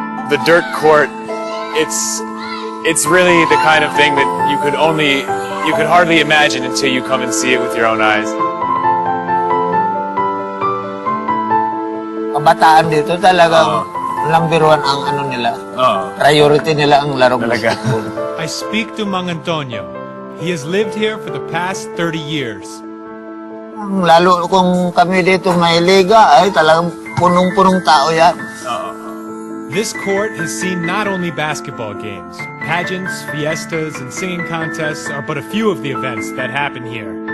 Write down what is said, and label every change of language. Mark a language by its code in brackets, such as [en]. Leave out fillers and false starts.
[en] The dirt court, it's really the kind of thing that you could hardly imagine until you come and see it with your own eyes. [tl] Kabataan dito talagang number one ang nila. Priority nila ang larong basketball. [en] I speak to Mang Antonio. He has lived here for the past 30 years. [tl] Lalo kung kami dito may liga, ay talagang punong-punong tao yan. [en] This court has seen not only basketball games, pageants, fiestas, and singing contests are but a few of the events that happen here.